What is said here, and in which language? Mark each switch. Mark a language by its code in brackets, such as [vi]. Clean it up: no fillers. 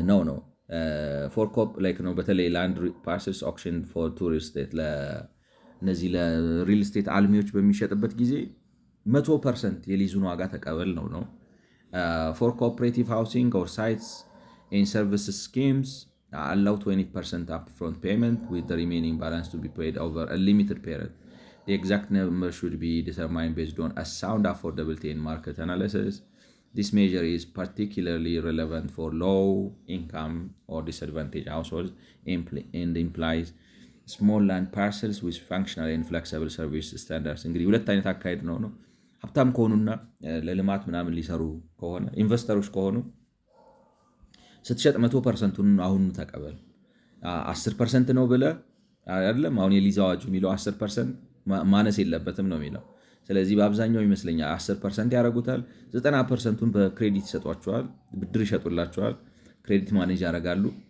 [en] ነው ፎር ኮፕ ላይክ ነው። በተለይ ላንድ ፓርሰልስ ኦክሽን ፎር ቱሪስት ስቴት [am] ለነዚህ ለሪል ስቴት አልሚዎች በሚሸጥበት ጊዜ 100% የሊዙን ዋጋ ተቀበል ነው። [en] ፎር ኮኦፕሬቲቭ ሃውሲንግ ኦር ሳይትስ ኤንድ ሰርቪስስ ስኪምስ allow 20% upfront payment with the remaining balance to be paid over a limited period. The exact number should be determined based on a sound affordability and market analysis. This measure is particularly relevant for low income or disadvantaged households and implies small land parcels with functional and flexible service standards. [am] እንግዲህ ሁለት አይነት አካሄድ ነው። ሀብታም ከሆኑና ለልማት ምናምን ሊሰሩ ከሆነ ኢንቨስተሮች ከሆኑ ስትሸጥ 100%ቱን አሁን ተቀበል። 10% ነው ብለህ አይደለም አሁን የሊዝ አዋጁ የሚለው 10% ማነስ የለበትም ነው የሚለው። ስለዚህ በአብዛኛው ይመስለኛል 10% ያደርጉታል። 90%ቱን በክሬዲት ይሰጧቸዋል፣ ብድር ይሸጡላቸዋል፣ ክሬዲት ማኔጅ ያደርጋሉ።